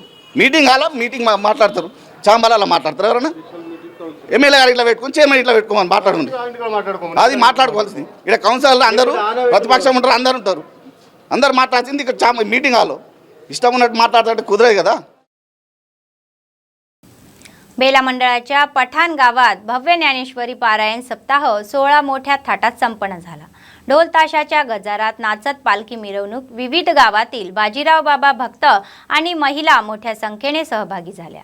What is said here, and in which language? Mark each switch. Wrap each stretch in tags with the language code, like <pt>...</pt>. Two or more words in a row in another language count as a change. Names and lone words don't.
<te>మీటింగ్ మాట్లాడతారు, చాంబాలలో మాట్లాడతారు. ఎవరన్నా ఎమ్మెల్యే గారు ఇట్లా పెట్టుకుని చైర్మన్ ఇట్లా పెట్టుకోమని మాట్లాడుకుంది. అది మాట్లాడుకోవాల్సింది. ఇక్కడ కౌన్సిలర్లు అందరూ ప్రతిపక్షం ఉంటారు, అందరు మాట్లాడుతుంది. ఇక్కడ మీటింగ్ హాల్లో ఇష్టం ఉన్నట్టు माట్లాడతాడు కుదరదు కదా.</te> <mr>बेला मंडळाच्या पठाण गावात भव्य ज्ञानेश्वरी पारायण सप्ताह 16 मोठ्या थाटात संपन्न झाला. ढोल ताशाच्या गजारात नाचत पालखी मिरवणूक, विविध गावातील बाजीराव बाबा भक्त आणि महिला मोठ्या संख्येने सहभागी झाल्या.</mr>